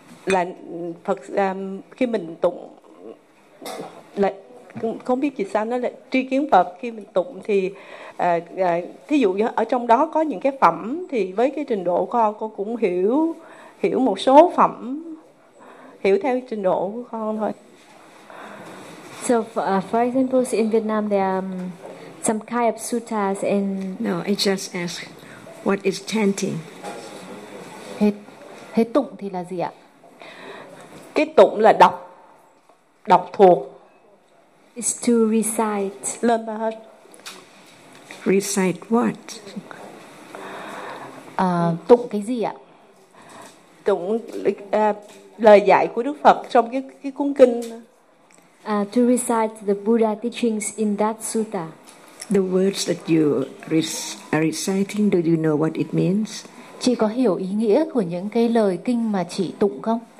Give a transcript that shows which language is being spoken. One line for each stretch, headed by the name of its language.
Vietnamese: là Phật khi mình tụng là không biết vì sao nó là tri kiến Phật khi mình tụng thì thí dụ như ở trong đó có những cái phẩm thì với cái trình độ con cũng hiểu một số phẩm, hiểu theo trình độ của con thôi.
English: So for example, in Vietnam there are some kind of suttas and no, it just ask what is chanting.
Vietnamese: Thế tụng thì là gì ạ? Cái tụng là đọc thuộc.
English: It's to recite. Learn by heart. Recite what?
Vietnamese: Tụng cái gì ạ? Tụng lời dạy của Đức Phật trong cái cuốn kinh.
English: To recite the Buddha teachings in that sutta. The words that you are reciting, do you know what it means?
Vietnamese: Chị có hiểu ý nghĩa của những cái lời kinh mà chị tụng không?